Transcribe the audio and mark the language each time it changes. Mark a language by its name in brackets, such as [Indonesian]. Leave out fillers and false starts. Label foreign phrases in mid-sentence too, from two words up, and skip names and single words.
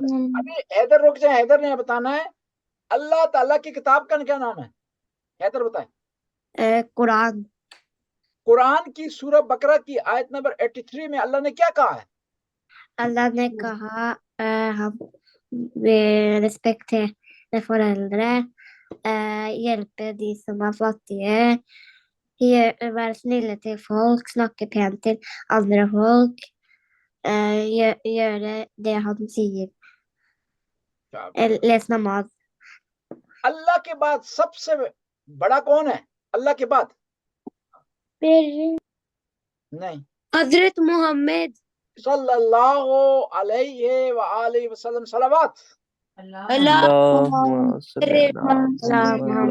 [Urdu] ابھی حیدر رک جائیں، حیدر نے بتانا ہے اللہ تعالیٰ کی کتاب کا کیا نام ہے؟ حیدر بتائیں۔ قرآن قرآن کی سورہ بقرہ کی آیت نمبر 83 میں اللہ نے کیا کہا ہے؟ اللہ نے کہا ہم [Norwegian] respektere foreldre, hjelpe de som er fattige, være snille til folk, snakke pent til andre folk, gjøre det han sier. Les namaz. [Urdu] اللہ کے بعد سب سے بڑا کون ہے اللہ کے بعد؟ نہیں، حضرت محمد [Arabic] صلی اللہ علیہ وآلہ وسلم، صلوات۔ اللہم صلی اللہ